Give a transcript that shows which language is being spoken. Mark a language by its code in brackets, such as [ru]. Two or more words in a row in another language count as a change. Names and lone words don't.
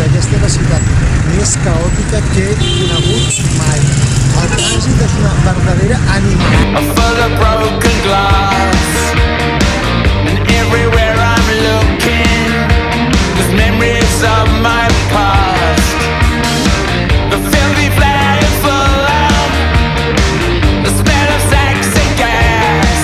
[ca] Aquesta és la ciutat més caòtica que he conegut mai. El trànsit és una verdadera ànima. [en] Full of broken glass, and everywhere I'm looking, there's memories of my past. The filthy flags full of the smell of sex and gas.